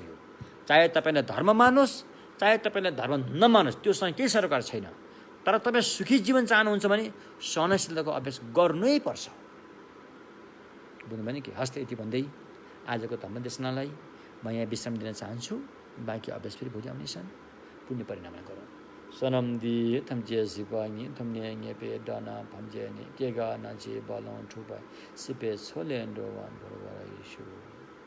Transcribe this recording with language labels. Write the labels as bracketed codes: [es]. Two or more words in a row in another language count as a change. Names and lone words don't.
[ne] यो चाहे तपाईँलाई धर्म मानोस्, चाहे तपाईँलाई धर्म नमानोस्, त्योसँग केही सरोकार छैन। तर तपाईँ सुखी जीवन चाहनुहुन्छ भने सहनशीलताको अभ्यास गर्नै पर्छ। बुझ्नुभयो नि कि? हस्त यति भन्दै आजको धर्मदेशनालाई म यहाँ विश्राम दिन चाहन्छु। बाँकी अभ्यास फेरि भोलि आउनेछन्। पुण्य परिणाम गरौँ। सनमदी थम्जे सिपानी थम्ने नेपे डाना फम्जे ने केगा नाचे बालों ठुबा सिपे छोले न्डो वान भरवारा यीशु।